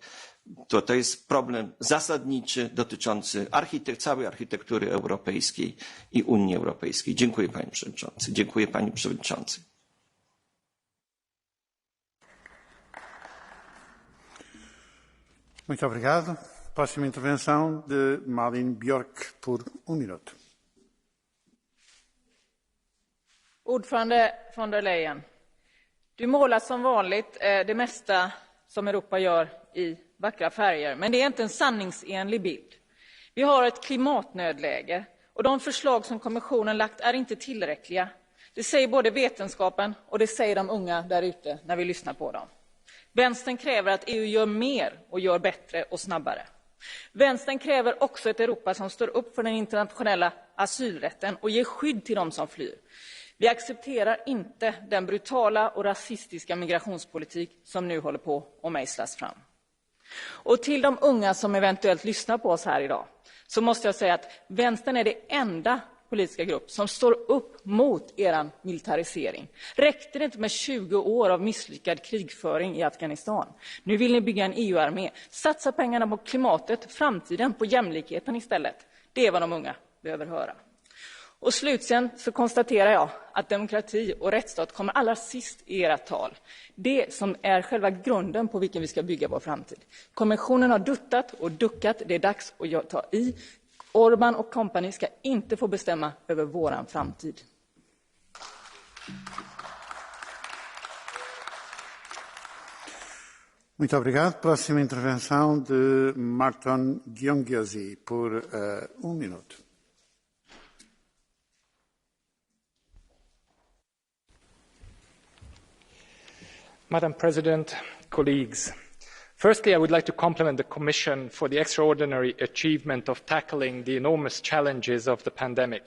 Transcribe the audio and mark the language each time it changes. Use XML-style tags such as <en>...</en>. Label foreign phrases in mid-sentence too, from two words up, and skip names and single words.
<pl>To jest problem zasadniczy dotyczący całej architektury europejskiej i Unii Europejskiej. Dziękuję panie przewodniczący. Dziękuję pani przewodniczący.</pl> <pt>Muito obrigado. Próxima intervenção de Malin Björk por minuto.</pt> <sv>Ordförande von der Leyen, du målar som vanligt det mesta som Europa gör i vackra färger, men det är inte en sanningsenlig bild. Vi har ett klimatnödläge och de förslag som kommissionen lagt är inte tillräckliga. Det säger både vetenskapen och det säger de unga där ute när vi lyssnar på dem. Vänstern kräver att EU gör mer och gör bättre och snabbare. Vänstern kräver också ett Europa som står upp för den internationella asylrätten och ger skydd till de som flyr. Vi accepterar inte den brutala och rasistiska migrationspolitik som nu håller på att mejslas fram. Och till de unga som eventuellt lyssnar på oss här idag så måste jag säga att vänstern är det enda politiska grupp som står upp mot eran militarisering. Räckte det inte med 20 år av misslyckad krigföring i Afghanistan? Nu vill ni bygga en EU-armé. Satsa pengarna på klimatet, framtiden, på jämlikheten istället. Det är vad de unga behöver höra. Och slutligen så konstaterar jag att demokrati och rättsstat kommer allra sist i era tal. Det som är själva grunden på vilken vi ska bygga vår framtid. Kommissionen har duttat och duckat. Det är dags att ta i. Orbán och kompani ska inte få bestämma över våran framtid.</sv> <pt>Muito obrigado. Próxima intervenção de Marton Gyongyosi por minuto.</pt> <en>Madam President, colleagues, firstly, I would like to compliment the Commission for the extraordinary achievement of tackling the enormous challenges of the pandemic.</en>